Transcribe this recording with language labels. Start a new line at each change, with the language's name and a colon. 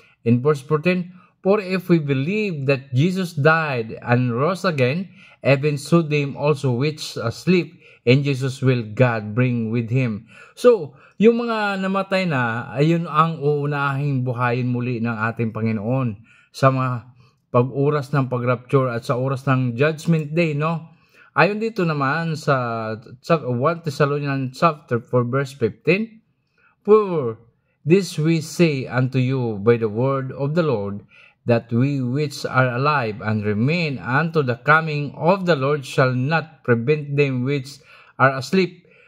English: In verse 14, For if we believe that Jesus died and rose again, even so them also which asleep in Jesus will God bring with Him.
Filipino: So, yung mga namatay na, ayun ang uunahing buhayin muli ng ating Panginoon sa mga pag-oras ng pag-rapture at sa oras ng Judgment Day, no? Ayon dito naman sa
English: 1 Thessalonians chapter 4 verse 15, For this we say unto you by the word of the Lord, that we which are alive and remain unto the coming of the Lord shall not prevent them which are asleep.